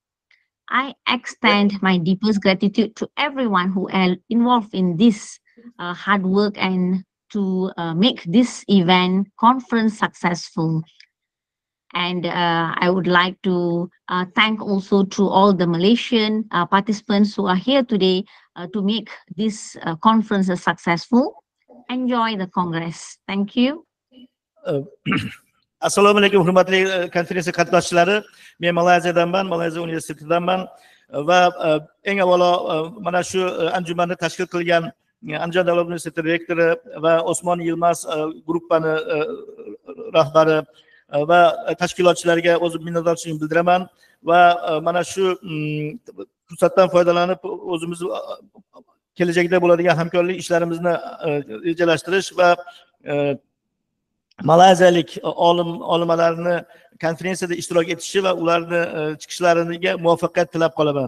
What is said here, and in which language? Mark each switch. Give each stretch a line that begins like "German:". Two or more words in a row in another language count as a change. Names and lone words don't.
English: I extend my deepest gratitude to everyone who are involved in this hard work and to make this event conference successful. And I would like to thank also to all the Malaysian participants who are here today to make this conference successful. Enjoy the Congress. Thank you.
Uzbek: Assalomu alaykum hurmatli konferensiya qatnashchilari. Men Malayziyadanman, Malayziya universitetidanman va eng avvalo mana shu anjumanni tashkil qilgan Andijon davlat universiteti rektori va Osmon Yilmaz gruppani rahbari va tashkilotchilarga o'zim minnatdorchiligimni bildiraman va mana shu fursatdan foydalanib o'zimiz kelajakda bo'ladigan hamkorlik ishlarimizni rejalashtirish va malayziyalik olimlarni konferensiyada ishtirok etishi va ularni chiqishlariga muvaffaqiyat tilab qolaman.